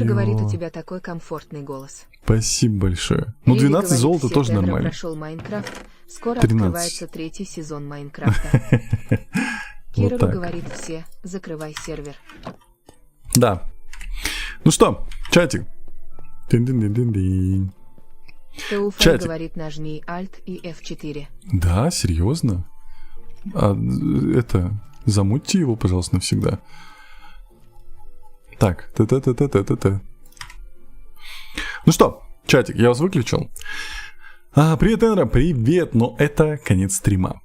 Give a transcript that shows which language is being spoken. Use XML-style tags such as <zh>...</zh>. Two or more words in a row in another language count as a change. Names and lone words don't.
<ru>Усер говорит, у тебя такой комфортный голос. Спасибо большое. Ну, Леди 12 говорит, золота все тоже Тенра нормально. прошел Майнкрафт. Скоро 13. открывается 3-й сезон Майнкрафта. Вот Кира так. говорит, все, закрывай сервер. Да. Ну что, чатик. Тын-дын-дын-дын-дын. Теофан Чатик. говорит, нажми Alt и F4. Да, серьезно? А это, замутьте его, пожалуйста, навсегда. Так, та-та-та-та-та-та. Ну что, чатик, я вас выключил. Привет, Энра, привет, но это конец стрима.</ru>